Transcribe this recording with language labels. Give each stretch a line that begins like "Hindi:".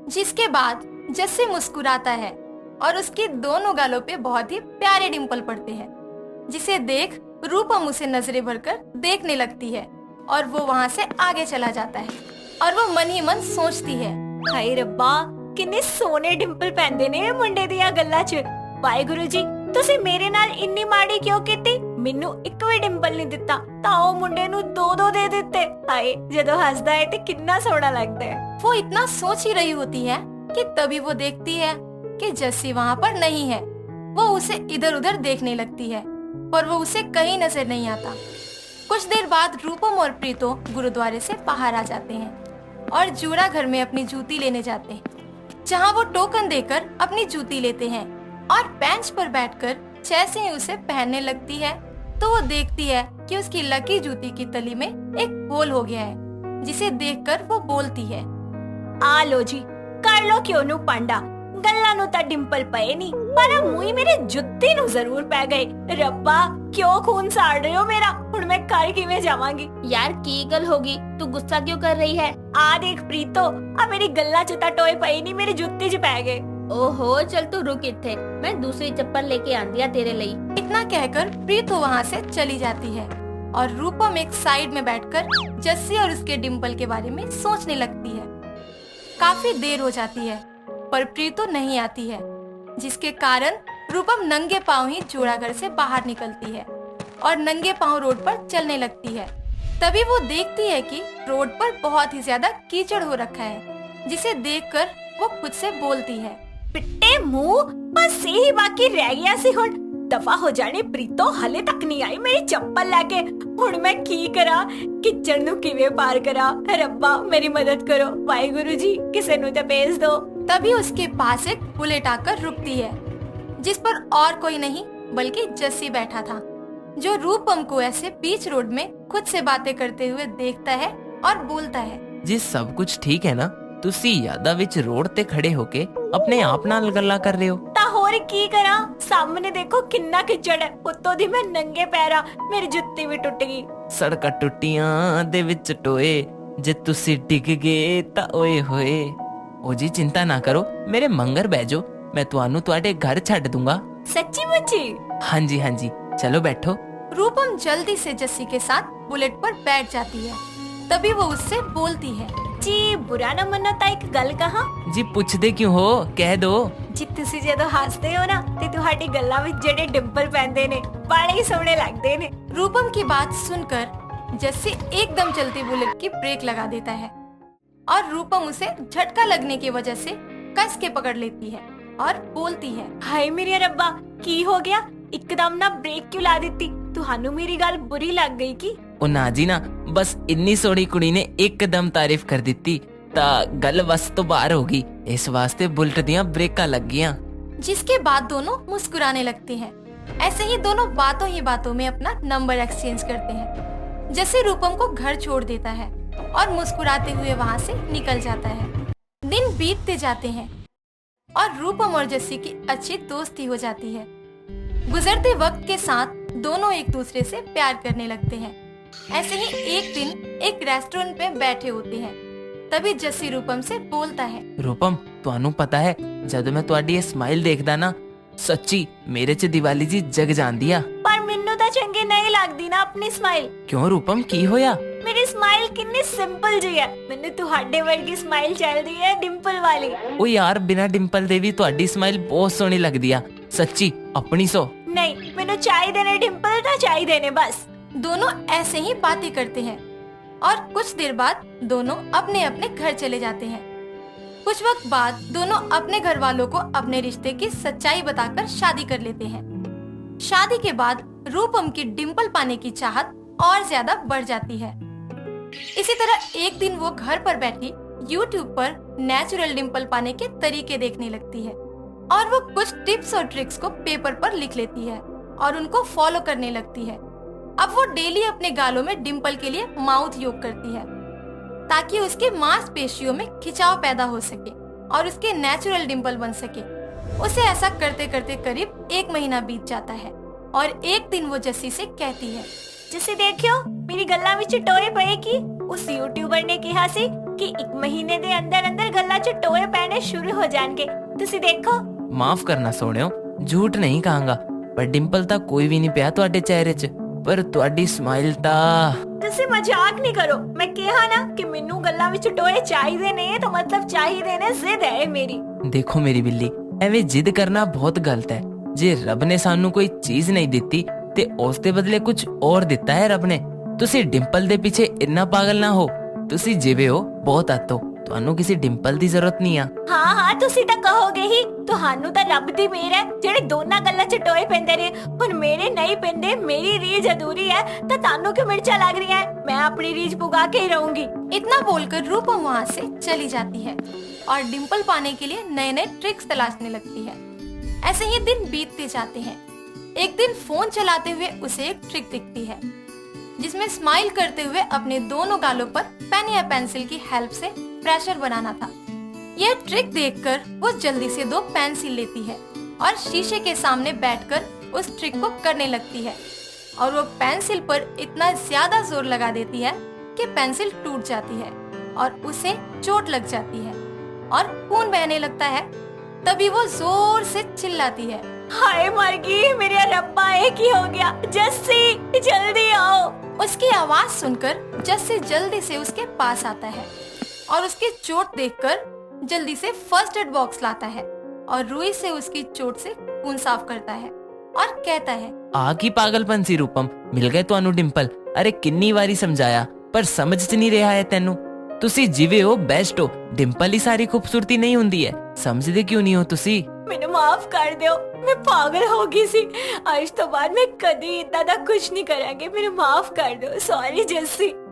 Hindi: जिसके बाद जस्सी मुस्कुराता है और उसके दोनों गालों पे बहुत ही प्यारे डिम्पल पड़ते हैं, जिसे देख रूपम उसे नजरें भरकर देखने लगती है और वो वहाँ से आगे चला जाता है। और वो मन ही मन सोचती है,
Punjabi: हाय रब्बा, किन्ने सोने डिंपल पहनदे ने मुंडे दियां गल्लां च। वाहिगुरु जी, ਤੁਸੀਂ ਮੇਰੇ ਨਾਲ ਇੰਨੀ ਮਾੜੀ ਕਿਉਂ ਕੀਤੀ? ਮੈਨੂੰ ਇੱਕ ਵੀ ਡਿੰਪਲ ਨਹੀਂ ਦਿੱਤਾ ਤਾਂ ਉਹ ਮੁੰਡੇ ਨੂੰ ਦੋ ਦੋ ਦੇ ਦਿੱਤੇ। ਹਾਏ, ਜਦੋਂ ਹੱਸਦਾ ਹੈ ਤੇ ਕਿੰਨਾ ਸੋਹਣਾ
Hindi: लगता है। वो इतना सोच ही रही होती है कि तभी वो देखती है कि जस्सी वहाँ पर नहीं है। वो उसे इधर उधर देखने लगती है, पर वो उसे कहीं नजर नहीं आता। कुछ देर बाद रूपम और प्रीतो गुरुद्वारे से बाहर आ जाते हैं और जूड़ा घर में अपनी जूती लेने जाते हैं, जहाँ वो टोकन देकर अपनी जूती लेते हैं। और बेंच पर बैठकर जैसे ही उसे पहनने लगती है, तो वो देखती है कि उसकी लकी जूती की तली में एक होल हो गया है, जिसे देखकर वो बोलती है,
Punjabi: ਆ ਲੋ ਜੀ, ਕਰ ਲੋ ਕਿਉਂ ਨੂੰ ਪਾਂਡਾ। ਗੱਲਾਂ ਨੂੰ ਤਾਂ ਡਿੰਪਲ ਪਏ ਨਹੀਂ, ਪਰ ਆ ਮੂੰਹ ਮੇਰੇ ਜੁੱਤੀ ਨੂੰ ਜ਼ਰੂਰ ਪੈ ਗਏ। ਰੱਬਾ, ਕਿਉਂ ਖੂਨ ਸਾੜ ਰਹੇ ਹੋ ਮੇਰਾ? ਹੁਣ ਮੈਂ ਘਰ ਕਿਵੇਂ ਜਾਵਾਂਗੀ?
Hindi: यार की गल होगी, तू गुस्सा क्यों कर रही है?
Punjabi: ਆ ਦੇਖ ਪ੍ਰੀਤੋ, ਆ ਮੇਰੀ ਗੱਲਾਂ 'ਚ ਤਾਂ ਟੋਏ ਪਏ ਨਹੀਂ, ਮੇਰੀ ਜੁੱਤੀ 'ਚ ਪੈ ਗਏ। ओहो, चल तू रुक इत्थे, मैं दूसरी चप्पल लेके आंदी आ तेरे लिए।
Hindi: इतना कहकर प्रीतो वहाँ से चली जाती है और रूपम एक साइड में बैठकर जस्सी और उसके डिम्पल के बारे में सोचने लगती है। काफी देर हो जाती है, पर प्रीतो नहीं आती है, जिसके कारण रूपम नंगे पांव ही जोड़ाघर से बाहर निकलती है और नंगे पांव रोड पर चलने लगती है। तभी वो देखती है कि रोड पर बहुत ही ज्यादा कीचड़ हो रखा है, जिसे देखकर वो खुद से बोलती है,
Punjabi: ਪਿੱਟੇ ਮੂੰਹ, ਬਸ ਇਹੀ ਬਾਕੀ ਰਹਿ ਗਿਆ ਸੀ। ਹੁਣ ਦਫਾ ਹੋ ਜਾਣੇ ਪ੍ਰੀਤੋ, ਹਲੇ ਤੱਕ ਨਹੀਂ ਆਈ ਮੇਰੀ ਚੱਪਲ ਲੈ ਕੇ। ਹੁਣ ਮੈਂ ਕੀ ਕਰਾਂ? ਕਿਚੜ ਨੂੰ ਕਿਵੇਂ ਪਾਰ ਕਰਾਂ?
Hindi: ਰੱਬਾ, मेरी मदद करो। वाहिगुरु जी, किसे
Punjabi: ਨੂੰ ਤਾਂ
Hindi: भेज दो। तभी उसके पास एक बुलेट आकर रुकती है, जिस पर और कोई नहीं बल्कि जस्सी बैठा था, जो रूपम को ऐसे बीच रोड में खुद से बातें करते हुए देखता है और बोलता है, जी सब कुछ ठीक है ना?
Punjabi: ਤੁਸੀਂ ਯਾਦਾਂ ਵਿੱਚ ਰੋਡ ਤੇ ਖੜੇ ਹੋ ਕੇ ਆਪਣੇ ਆਪ ਨਾਲ ਗੱਲਾਂ ਕਰ ਰਹੇ ਹੋ। ਤਾਂ ਹੋਰ ਕੀ ਕਰਾਂ? ਸਾਹਮਣੇ ਦੇਖੋ ਕਿੰਨਾ ਕਿਚੜ ਹੈ, ਉੱਤੋਂ ਦੀ ਮੈਂ ਨੰਗੇ ਪੈਰਾਂ, ਮੇਰੀ ਜੁੱਤੀ ਵੀ ਟੁੱਟ ਗਈ। ਸੜਕਾਂ ਟੁੱਟੀਆਂ ਦੇ ਵਿੱਚ ਟੋਏ, ਜੇ ਤੁਸੀਂ ਡਿੱਗ ਗਏ ਤਾਂ ਓਏ ਹੋਏ।
Hindi: ਉਹ ਜੀ चिंता ना करो, मेरे मंगर बह जाओ, मैं
Punjabi: ਤੁਹਾਨੂੰ ਤੁਹਾਡੇ
Hindi: घर
Punjabi: ਛੱਡ
Hindi: दूंगा। सच्ची मुच्ची? हाँ जी हाँ जी, चलो बैठो। रूपम जल्दी से जस्सी के साथ बुलेट पर बैठ जाती है। तभी वो उससे बोलती है, जी बुरा ना मनो
Punjabi: ਤਾਂ ਇੱਕ ਗੱਲ ਕਹਾਂ।
Hindi: जी
Punjabi: ਪੁੱਛਦੇ
Hindi: क्यों हो, कह दो।
Punjabi: ਜੀ ਤੁਸੀਂ ਜਦੋਂ ਹੱਸਦੇ ਹੋ ਨਾ, ਤੇ ਤੁਹਾਡੀ ਗੱਲਾਂ ਵਿੱਚ ਜਿਹੜੇ ਡਿੰਪਲ ਪੈਂਦੇ ਨੇ, ਬੜੇ ਹੀ ਸੋਹਣੇ ਲੱਗਦੇ ਨੇ।
Hindi: रूपम की बात सुनकर जस्सी एकदम चलती बुलेट की ब्रेक लगा देता है और रूपम उसे झटका लगने की वजह से कस के पकड़ लेती है और बोलती है,
Punjabi: ਹਾਏ ਮੇਰੇ ਰੱਬਾ, ਕੀ ਹੋ ਗਿਆ? ਇੱਕਦਮ ਨਾ ਬ੍ਰੇਕ ਕਿਉਂ ਲਾ ਦਿੱਤੀ? ਤੁਹਾਨੂੰ ਮੇਰੀ ਗੱਲ ਬੁਰੀ ਲੱਗ ਗਈ ਕੀ? ਉਹ ਨਾ ਜੀ ਨਾ, ਬਸ ਇੰਨੀ ਸੋਹਣੀ ਕੁੜੀ ਨੇ ਇੱਕਦਮ ਤਾਰੀਫ ਕਰ ਦਿੱਤੀ ਤਾਂ ਗੱਲ ਬਸ ਤੋਂ ਬਾਹਰ ਹੋ ਗਈ, ਇਸ ਵਾਸਤੇ ਬੁਲਟ ਦੀਆਂ ਬ੍ਰੇਕਾਂ ਲੱਗ ਗਈਆਂ।
Hindi: जिसके बाद दोनों मुस्कुराने लगते हैं। ऐसे ही दोनों बातों ही बातों में अपना नंबर एक्सचेंज करते हैं। जस्सी रूपम को घर छोड़ देता है और मुस्कुराते हुए वहाँ से निकल जाता है। दिन बीतते जाते हैं और रूपम और जस्सी की अच्छी दोस्ती हो जाती है। गुजरते वक्त के साथ दोनों एक दूसरे से प्यार करने लगते हैं ऐसे ही एक दिन एक रेस्टोरेंट पे बैठे होते हैं, तभी जस्सी रूपम से बोलता है।
Punjabi: रूपम, ਤੁਹਾਨੂੰ ਪਤਾ ਹੈ ਜਦੋਂ ਮੈਂ ਤੁਹਾਡੀ ਇਹ ਸਮਾਈਲ ਦੇਖਦਾ ਨਾ, ਸੱਚੀ ਮੇਰੇ 'ਚ ਦੀਵਾਲੀ ਜੀ ਜਗ ਜਾਂਦੀ ਆ। ਪਰ ਮੈਨੂੰ ਤਾਂ ਚੰਗੀ ਨਹੀਂ ਲੱਗਦੀ ਨਾ ਆਪਣੀ ਸਮਾਈਲ। ਕਿਉਂ ਰੂਪਮ, ਕੀ ਹੋਇਆ? ਮੇਰੀ ਸਮਾਈਲ ਕਿੰਨੀ ਸਿੰਪਲ ਜੀ ਹੈ, ਮੈਨੂੰ ਤੁਹਾਡੇ ਵਰਗੀ ਸਮਾਈਲ ਚਾਹੀਦੀ ਹੈ, ਡਿੰਪਲ ਵਾਲੀ। ਓ ਯਾਰ, ਬਿਨਾਂ ਡਿੰਪਲ ਦੇ ਵੀ ਤੁਹਾਡੀ ਸਮਾਈਲ ਬਹੁਤ ਸੋਹਣੀ ਲੱਗਦੀ ਆ, ਸੱਚੀ ਆਪਣੀ ਸੋ। ਨਹੀਂ, ਮੈਨੂੰ ਚਾਹੀਦੇ ਨੇ ਡਿੰਪਲ, ਤਾਂ ਚਾਹੀਦੇ ਨੇ ਬਸ।
Hindi: दोनों ऐसे ही बातें करते हैं और कुछ देर बाद दोनों अपने अपने घर चले जाते हैं। कुछ वक्त बाद दोनों अपने घर वालों को अपने रिश्ते की सच्चाई बताकर शादी कर लेते हैं। शादी के बाद रूपम की डिंपल पाने की चाहत और ज्यादा बढ़ जाती है। इसी तरह एक दिन वो घर पर बैठी YouTube पर नेचुरल डिंपल पाने के तरीके देखने लगती है और वो कुछ टिप्स और ट्रिक्स को पेपर पर लिख लेती है और उनको फॉलो करने लगती है। अब वो डेली अपने गालों में डिंपल के लिए माउथ योग करती है ताकि उसके मांसपेशियों में खिंचाव पैदा हो सके और उसके नेचुरल डिंपल बन सके। उसे ऐसा करते करते करीब 1 महीना बीत जाता है और एक दिन वो जस्सी से कहती है,
Punjabi: ਜਿਸੇ ਦੇਖਿਓ ਮੇਰੀ ਗੱਲਾਂ ਵਿੱਚ ਟੋਏ ਪਏ ਕਿ ਉਸ ਯੂਟਿਊਬਰ ਨੇ ਕਿਹਾ ਸੀ ਕਿ 1 ਮਹੀਨੇ ਦੇ ਅੰਦਰ ਅੰਦਰ ਗੱਲਾਂ 'ਚ ਟੋਏ ਪੈਣੇ ਸ਼ੁਰੂ ਹੋ ਜਾਣਗੇ। ਤੁਸੀਂ ਦੇਖੋ। ਮਾਫ ਕਰਨਾ ਸੋਹਣਿਓ, ਝੂਠ ਨਹੀਂ ਕਹਾਂਗਾ, ਪਰ ਡਿੰਪਲ ਤਾਂ ਕੋਈ ਵੀ ਨਹੀਂ ਪਿਆ ਤੁਹਾਡੇ ਚਿਹਰੇ 'ਚ, ਪਰ ਤੁਹਾਡੀ ਸਮਾਈਲ ਤਾਂ। ਤੁਸੀਂ ਮਜ਼ਾਕ ਨਹੀਂ ਕਰੋ, ਮੈਂ ਕਿਹਾ ਨਾ ਕਿ ਮੈਨੂੰ ਗੱਲਾਂ ਵਿੱਚ ਟੋਏ ਚਾਹੀਦੇ ਨੇ, ਤਾਂ ਮਤਲਬ ਚਾਹੀਦੇ ਨੇ, ਜ਼ਿੱਦ ਹੈ ਮੇਰੀ। ਦੇਖੋ ਮੇਰੀ ਬਿੱਲੀ, ਐਵੇਂ ਜਿੱਦ ਕਰਨਾ ਬਹੁਤ ਗਲਤ ਹੈ। ਜੇ ਰੱਬ ਨੇ ਸਾਨੂੰ ਕੋਈ ਚੀਜ਼ ਨਹੀਂ ਦਿੱਤੀ ਤੇ ਉਸ ਦੇ ਬਦਲੇ ਕੁਝ ਹੋਰ ਦਿੱਤਾ ਹੈ ਰੱਬ ਨੇ। ਤੁਸੀਂ ਡਿੰਪਲ ਦੇ ਪਿੱਛੇ ਇੰਨਾ ਪਾਗਲ ਨਾ ਹੋ, ਤੁਸੀਂ ਜਿਵੇਂ ਹੋ ਬਹੁਤ ਆਤੋ, ਤੁਹਾਨੂੰ ਕਿਸੇ ਡਿੰਪਲ ਦੀ ਜ਼ਰੂਰਤ ਨਹੀਂ ਆ। ਹਾਂ ਹਾਂ, ਤੁਸੀਂ ਤਾਂ ਕਹੋਗੇ ਹੀ, ਤੁਹਾਨੂੰ ਤਾਂ ਰੱਬ ਦੀ ਮਿਹਰ ਹੈ ਜਿਹੜੇ ਦੋਨਾਂ ਗੱਲਾਂ 'ਚ ਟੋਏ ਪੈਂਦੇ ਨੇ, ਹੁਣ ਮੇਰੇ ਨਹੀਂ ਪੈਂਦੇ, ਮੇਰੀ ਰੀਝ ਅਧੂਰੀ ਹੈ, ਤਾਂ ਤੁਹਾਨੂੰ ਕਿਉਂ ਮਿਰਚਾਂ ਲੱਗ ਰਹੀਆਂ?
Hindi: मैं अपनी रीझ पुगा के ही रहूंगी। इतना बोलकर रूपम वहाँ से चली जाती है और डिंपल पाने के लिए नए नए ट्रिक्स तलाशने लगती है। ऐसे ही दिन बीतते जाते हैं। एक दिन फोन चलाते हुए उसे एक ट्रिक दिखती है जिसमें स्माइल करते हुए अपने दोनों गालों पर पेन या पेंसिल की हेल्प से प्रेशर बनाना था। यह ट्रिक देखकर वो जल्दी से 2 पेंसिल लेती है और शीशे के सामने बैठकर उस ट्रिक को करने लगती है और वो पेंसिल पर इतना ज्यादा जोर लगा देती है कि पेंसिल टूट जाती है और उसे चोट लग जाती है और खून बहने लगता है। तभी वो जोर से चिल्लाती है, हाय मर गई, मेरे रब्बा, एक ही हो गया, जस्सी जल्दी आओ। उसकी आवाज सुनकर जस्सी जल्दी से उसके पास आता है और उसकी चोट देखकर जल्दी से फर्स्ट एड बॉक्स लाता है और रुई से उसकी चोट से खून साफ करता है और कहता है,
Punjabi: ਆ ਕੀ ਪਾਗਲਪਨ ਸੀ ਰੂਪਮ, ਮਿਲ ਗਏ ਤੁਹਾਨੂੰ ਡਿੰਪਲ। ਅਰੇ ਕਿੰਨੀ ਵਾਰੀ ਸਮਝਾਇਆ ਪਰ ਸਮਝ 'ਚ ਨਹੀਂ ਰਿਹਾ ਹੈ ਤੈਨੂੰ। ਤੁਸੀਂ ਜਿਵੇਂ ਹੋ ਬੈਸਟ ਹੋ, ਡਿੰਪਲ ਹੀ ਸਾਰੀ ਖੂਬਸੂਰਤੀ ਨਹੀਂ ਹੁੰਦੀ ਹੈ, ਸਮਝਦੇ ਕਿਉਂ ਨਹੀਂ ਹੋ ਤੁਸੀਂ? ਮੈਨੂੰ ਮਾਫ ਕਰ ਦਿਓ, ਮੈਂ ਪਾਗਲ ਹੋ ਗਈ ਸੀ। ਅੱਜ ਤੋਂ ਬਾਅਦ ਮੈਂ ਕਦੀ ਇਦਾਂ ਦਾ ਕੁਝ ਨਹੀਂ ਕਰਾਂਗੀ, ਮੈਨੂੰ ਮਾਫ ਕਰ ਦਿਓ,
English: sorry
Punjabi: जस्सी।